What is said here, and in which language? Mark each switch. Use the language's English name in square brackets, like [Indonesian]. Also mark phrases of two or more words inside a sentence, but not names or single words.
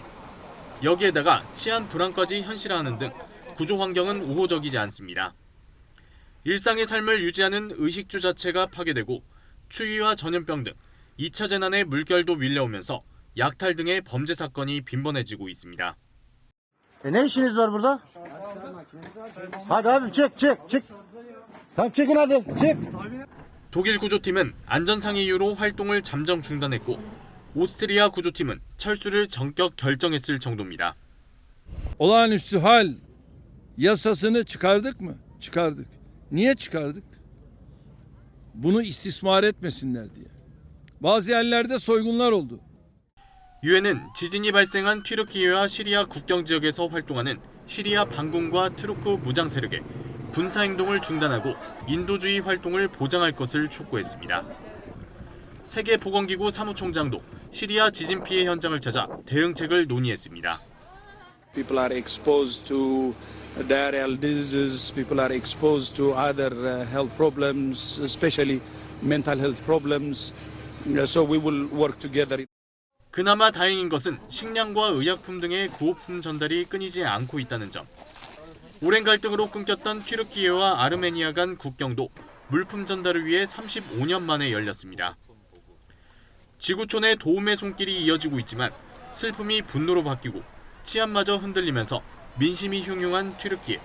[Korean] 여기에다가 치안 불안까지 현실화하는 등 구조 환경은 우호적이지 않습니다. 일상의 삶을 유지하는 의식주 자체가 파괴되고 추위와 전염병 등 2차 재난의 물결도 밀려오면서 약탈 등의 범죄 사건이 빈번해지고 있습니다. [Turkish] Ne işiniz var burada? Hadi abi çık. Tamam çıkın hadi çık. [Korean] 독일 구조팀은 안전상의 이유로 활동을 잠정 중단했고 오스트리아 구조팀은 철수를 전격 결정했을 정도입니다. [Turkish] Olağanüstü hal yasasını çıkardık mı? Çıkardık. Niye çıkardık? Bunu istismar etmesinler diye. Bazı yerlerde soygunlar oldu. [Korean] 유엔은 지진이 발생한 튀르키예와 시리아 국경 지역에서 활동하는 시리아 반군과 투르크 무장 세력의 군사 행동을 중단하고 인도주의 활동을 보장할 것을 촉구했습니다. 세계보건기구 사무총장도 시리아 지진 피해 현장을 찾아 대응책을 논의했습니다. [English] People are exposed to diarrheal diseases. People are exposed to other health problems, especially mental health problems. So we will work together. [Korean] 그나마 다행인 것은 식량과 의약품 등의 구호품 전달이 끊이지 않고 있다는 점. 오랜 갈등으로 끊겼던 튀르키예와 아르메니아 간 국경도 물품 전달을 위해 35년 만에 열렸습니다. 지구촌의 도움의 손길이 이어지고 있지만 슬픔이 분노로 바뀌고 치안마저 흔들리면서 민심이 흉흉한 튀르키예.